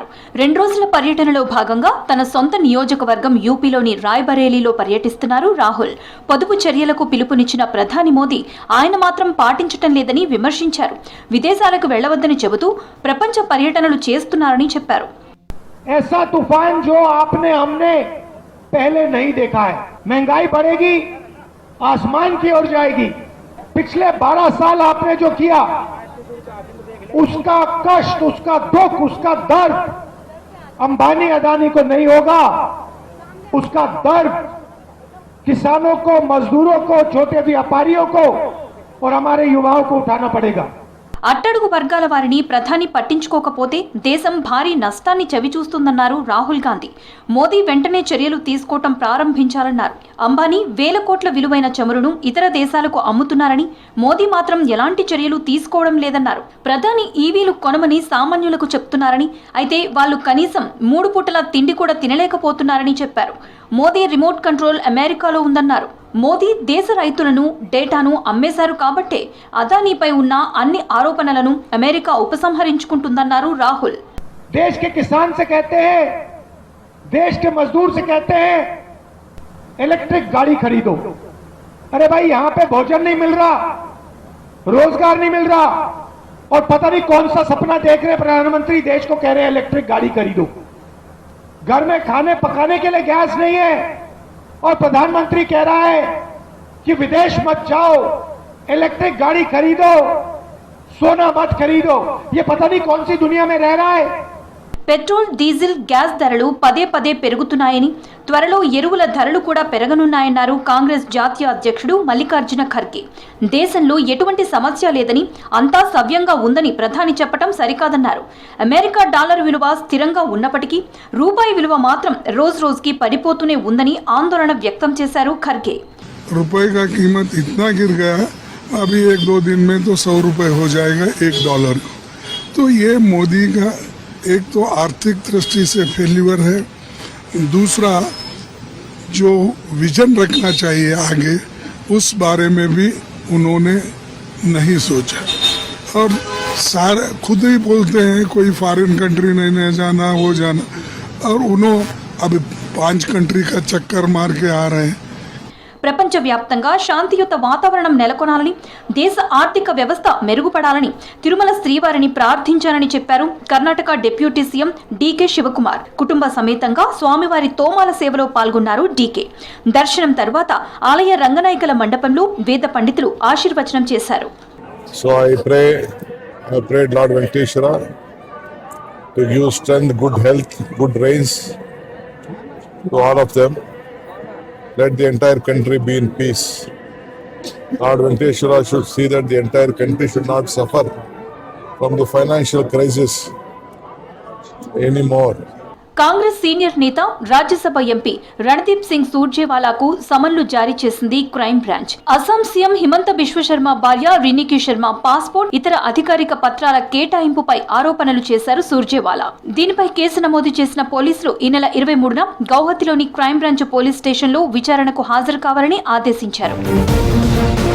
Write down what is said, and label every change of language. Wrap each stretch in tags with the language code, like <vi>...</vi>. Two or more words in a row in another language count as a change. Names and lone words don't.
<te>2 రోజుల పర్యటనలో భాగంగా తన సొంత నియోజకవర్గం యూపీలోని రాయ్బరేలీలో పర్యటిస్తున్నారు రాహుల్. పొదుపు చర్యలకు పిలుపునిచ్చిన ప్రధాని మోదీ ఆయన మాత్రం పాటించటం లేదని విమర్శించారు. విదేశాలకు వెళ్లవద్దని చెబుతూ ప్రపంచ పర్యటనలు చేస్తున్నారని చెప్పారు.</te> <hi>ऐसा तूफान जो आपने हमने पहले नहीं देखा है. महंगाई बढ़ेगी, आसमान की ओर जाएगी. पिछले 12 साल आपने जो किया उसका कष्ट, उसका दुख, उसका दर्द अंबानी अदानी को नहीं होगा. उसका दर्द किसानों को, मजदूरों को, छोटे व्यापारियों को और हमारे युवाओं को उठाना पड़ेगा.</hi> <te>అట్టడుగు వర్గాల వారిని ప్రధాని పట్టించుకోకపోతే దేశం భారీ నష్టాన్ని చవిచూస్తుందన్నారు రాహుల్ గాంధీ. మోదీ వెంటనే చర్యలు తీసుకోవటం ప్రారంభించాలన్నారు. అంబానీ వేల కోట్ల విలువైన చమురును ఇతర దేశాలకు అమ్ముతున్నారని, మోదీ మాత్రం ఎలాంటి చర్యలు తీసుకోవడం లేదన్నారు. ప్రధాని ఈవీలు కొనమని సామాన్యులకు చెప్తున్నారని, అయితే వాళ్లు కనీసం 3 పూటల తిండి కూడా తినలేకపోతున్నారని చెప్పారు. మోదీ</te> <en>remote control</en> <te>అమెరికాలో ఉందన్నారు. మోదీ దేశ రైతులను, డేటాను అమ్మేశారు కాబట్టే అదానీపై ఉన్న అన్ని ఆరోపణలను అమెరికా ఉపసంహరించుకుంటుందన్నారు రాహుల్.</te> <hi>देश के किसान से कहते हैं, देश के मजदूर से कहते हैं इलेक्ट्रिक गाड़ी खरीदो. अरे भाई, यहां पे भोजन नहीं मिल रहा, रोजगार नहीं मिल रहा, और पता नहीं कौन सा सपना देख रहे प्रधानमंत्री, देश को कह रहे हैं इलेक्ट्रिक गाड़ी खरीदो. घर में खाने पकाने के लिए गैस नहीं है और प्रधानमंत्री कह रहा है कि विदेश मत जाओ, इलेक्ट्रिक गाड़ी खरीदो, सोना मत खरीदो. ये पता नहीं कौन सी दुनिया में रह रहा है.</hi> <te>పెట్రోల్, డీజిల్, గ్యాస్ ధరలు పదే పదే పెరుగుతున్నాయని, త్వరలో ఎరువుల ధరలు కూడా పెరగనున్నాయన్నారు కాంగ్రెస్ జాతీయ అధ్యక్షుడు మల్లికార్జున ఖర్గే. దేశంలో ఎటువంటి సమస్య లేదని, అంతా సవ్యంగా ఉందని ప్రధాని చెప్పడం సరికాదన్నారు. అమెరికా డాలర్ విలువ స్థిరంగా ఉన్నప్పటికీ రూపాయి విలువ మాత్రం రోజు రోజుకి పడిపోతూనే ఉందని ఆందోళన వ్యక్తం చేశారు ఖర్గే.</te> <hi>रुपए का कीमत इतना गिर गया, अभी 1-2 दिन में तो 100 रुपए हो जाएगा $1. तो ये मोदी का एक तो आर्थिक दृष्टि से फेल्यूर है, दूसरा जो विजन रखना चाहिए आगे उस बारे में भी उन्होंने नहीं सोचा. और सारे खुद ही बोलते हैं कोई</hi> <en>foreign country</en> <hi>नहीं जाना, वो जाना, और उन्होंने अब 5 कंट्री का चक्कर मार के आ रहे हैं.</hi> <te>ప్రపంచవ్యాప్తంగా శాంతియుత వాతావరణం నెలకొనాలని, దేశ ఆర్థిక వ్యవస్థ మెరుగుపడాలని తిరుమల శ్రీవారిని ప్రార్థించానని చెప్పారు కర్ణాటక</te> <en>deputy CM</en> <te>డీకే శివకుమార్. కుటుంబ సమేతంగా స్వామివారి తోమాల సేవలో పాల్గొన్నారు డీకే. దర్శనం తర్వాత ఆలయ రంగనాయకుల మండపంలో వేద పండితులు ఆశీర్వచనం చేశారు.</te> <en>So I prayed Lord Venkateshwara to give strength, good health, good rains to all of them. Let the entire country be in peace. Lord Venkateshwara should see that the entire country should not suffer from the financial crisis anymore.</en> <te>కాంగ్రెస్ సీనియర్ నేత, రాజ్యసభ ఎంపీ రణదీప్ సింగ్ సూర్జేవాలాకు సమన్లు జారీ చేసింది</te> <en>crime branch.</en> <te>అస్సాం సీఎం హిమంత బిశ్వ శర్మ భార్య రినికి శర్మ పాస్పోర్ట్, ఇతర అధికారిక పత్రాల కేటాయింపుపై ఆరోపణలు చేశారు సూర్జేవాలా. దీనిపై కేసు నమోదు చేసిన పోలీసులు ఈ నెల 23న గౌహతిలోని</te> <en>crime branch police station</en> <te>విచారణకు హాజరు కావాలని ఆదేశించారు.</te>